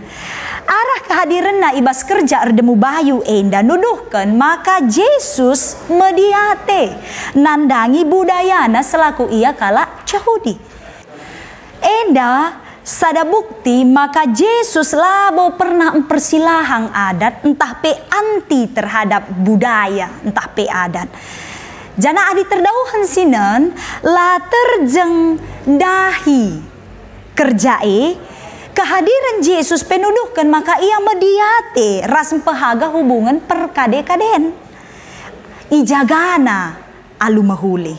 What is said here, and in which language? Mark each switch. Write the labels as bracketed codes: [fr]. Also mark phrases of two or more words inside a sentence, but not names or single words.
[btx] Arah kehadiranna ibas kerja erdemu bayu enda nuduhkan maka Yesus mediate nandangi budayana selaku ia kala Yahudi. Enda sada bukti maka Yesus labo pernah mempersilahang adat entah pe anti [id] terhadap budaya [btx] entah pe adat. Jana adi terdauhan sinan la terjeng dahi kerjae kehadiran Yesus penuduhkan maka ia mediate ras pehaga hubungan perkade-kaden ijagana alu mahuli.